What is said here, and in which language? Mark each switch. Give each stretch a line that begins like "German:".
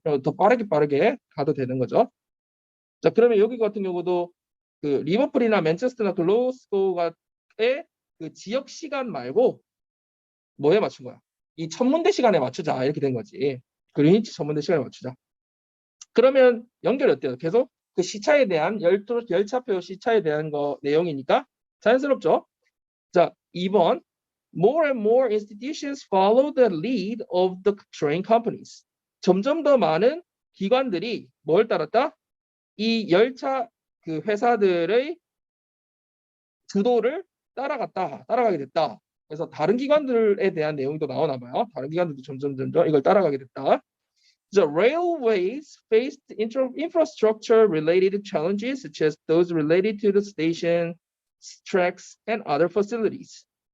Korean: 더 빠르게 가도 되는 거죠. 자, 그러면 여기 같은 경우도 그 리버풀이나 맨체스터나 글로스고가의 그 지역 시간 말고 뭐에 맞춘 거야? 이 천문대 시간에 맞추자 이렇게 된 거지. 그린위치 천문대 시간에 맞추자. 그러면 연결이 어때요? 계속 그 시차에 대한 열차표 시차에 대한 거 내용이니까 자연스럽죠? 자, 2번.
English: More and more institutions follow the lead of the train companies.
Korean: 점점 더 많은 기관들이 뭘 따랐다? 이 열차 그 회사들의 주도를 따라가게 됐다. 그래서 다른 기관들에 대한 내용도 나오나 봐요. 다른 기관들도 점점 이걸 따라가게 됐다.
English: The railways faced infrastructure related challenges such as those related to the station, tracks, and other facilities.